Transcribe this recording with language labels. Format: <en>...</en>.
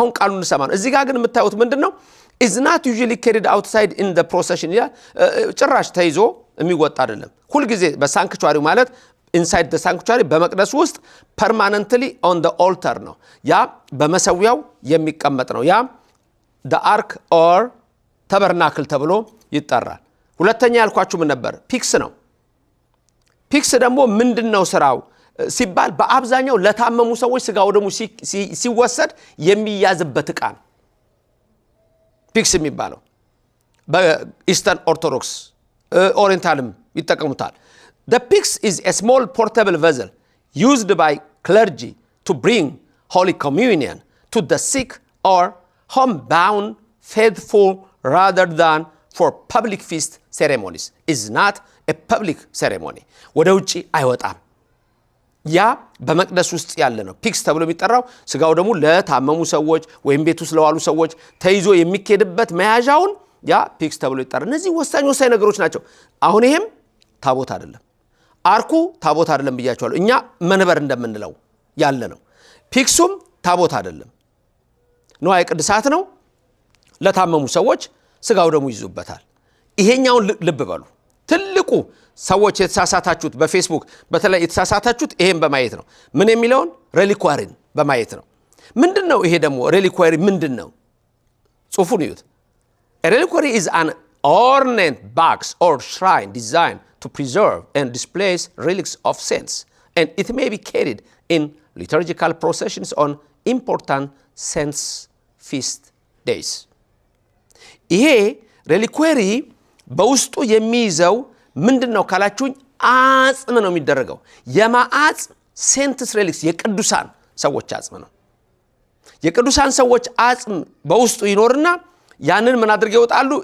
<am>አሁን ቃሉን እንሰማ ነው። እዚህ ጋር ግን የምታዩት ምንድነው?</am> <en>is not usually carried outside in the procession</en> <am>ያ ጭራሽ ተይዞ የሚወጣ አይደለም። ሁሉ ጊዜ በሳንክቹአሪው ማለት</am> <en>inside the sanctuary</en> <am>በመቅደስ ውስጥ</am> <en>permanently on the altar</en> <am>ነው። ያ በመሰዊያው የሚቀመጥ ነው። ያ</am> <en>the ark or tabernacle</en> <am>ተብሎ ይጠራል። ሁለተኛ ያልኳችሁ ምን ነበር? ፒክስ ነው። ፒክስ ደግሞ ምንድነው ስራው ሲባል በአብዛኛው ለታመሙ ሰዎች ስጋው ደግሞ ሲወሰድ የሚያዝበት ዕቃ ነው ፒክስ የሚባለው። በኢስተርን ኦርቶዶክስ ኦሪየንታልም ይጠቀሙታል።</am> <en>The pyx is a small portable vessel used by clergy to bring Holy Communion to the sick or homebound faithful rather than for public feast ceremonies. Is not a public ceremony.</en> <am>ወደ ውጪ አይወጣም። ያ በመቅደስ ውስጥ ያለ ነው ፒክስ ተብሎ የሚጠራው። ስጋው ደግሞ ለታመሙ ሰዎች ወይም ቤቱ ስለዋሉ ሰዎች ተይዞ የሚኬድበት መያዣውን ያ ፒክስ ተብሎ ይጠራል። እነዚህ ወሳኝ ነገሮች ናቸው። አሁን ይሄም ታቦት አይደለም፣ አርኩ ታቦት አይደለም ብያቸዋለሁ። እኛ መንበር እንደምንለው ያለ ነው። ፒክሱም ታቦት አይደለም፣ ንዋየ ቅድሳት ነው። ለታመሙ ሰዎች ስጋው ደሙ ይዙበታል። ይሄኛውን ልብ በሉ። ትልቁ ሰዎች የተሳሳታችሁት በፌስቡክ በተለይ የተሳሳታችሁት ይሄን በማየት ነው። ምን የሚለውን ሬሊኳሪን በማየት ነው። ምንድነው ይሄ ደግሞ ሬሊኳሪ ምንድነው? ጽሑፉን እዩት።</am> <en>ሬሊኳሪ is an ornate box or shrine designed to preserve and displays relics of saints, and it may be carried in liturgical processions on important saints feast days.</en> <am>ይሄ ሬሊኳሪ በውስጡ የሚይዘው ምንድነው ካላችሁኝ አጽም ነው የሚደረገው። የማአጽም ሴንትስ ሬሊክስ የቅዱሳን ሰዎች አጽም ነው። የቅዱሳን ሰዎች አጽም በውስጡ ይኖርና ያንን ምን አድርገው ይወጣሉ?</am>